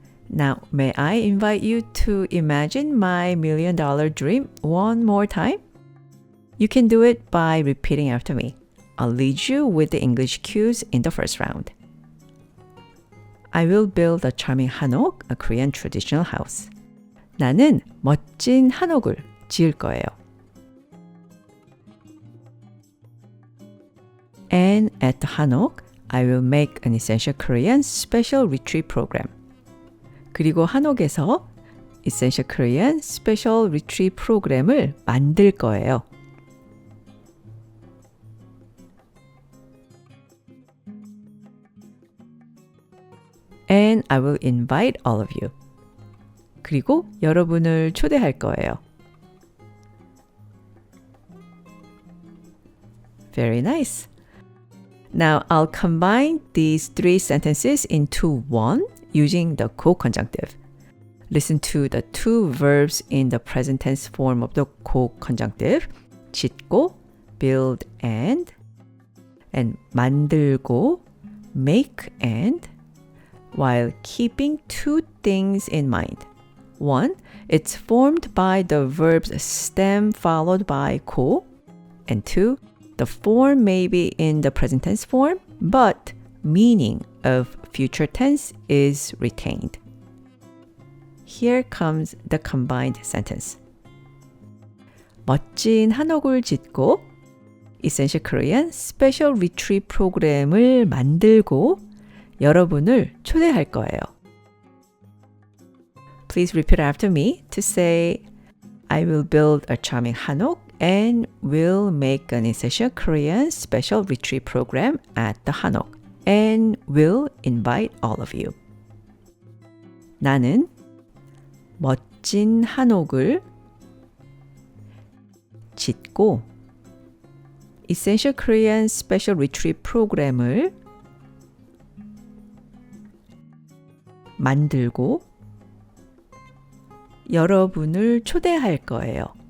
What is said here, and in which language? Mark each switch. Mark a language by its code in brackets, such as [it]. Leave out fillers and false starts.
[en] Now, may I invite you to imagine my $1 million dream one more time? You can do it by repeating after me. I'll lead you with the English cues in the first round. I will build a charming hanok, a Korean traditional house. [ko] 나는 멋진 한옥을 지을 거예요. [en] And at the 한옥, I will make an Essential Korean special retreat program. [ko] 그리고 한옥에서 Essential Korean special retreat 프로그램을 만들 거예요. [en] And I will invite all of you. [ko] 그리고 여러분을 초대할 거예요. [en] Very nice. Now I'll combine these three sentences into one using the co-conjunctive. Listen to the two verbs in the present tense form of the co-conjunctive. 짓고, build and 만들고, make and while keeping two things in mind. One, it's formed by the verb's stem followed by 고. And two, the form may be in the present tense form, but meaning of future tense is retained. Here comes the combined sentence. [ko] 멋진 한옥을 짓고 Essential Korean 스페셜 리트리트 프로그램을 만들고 여러분을 초대할 거예요. [en] Please repeat after me to say I will build a charming 한옥 and will make an Essential Korean special retreat program at the 한옥 and will invite all of you. [ko] 나는 멋진 한옥을 짓고 Essential Korean Special Retreat 프로그램을 만들고 여러분을 초대할 거예요.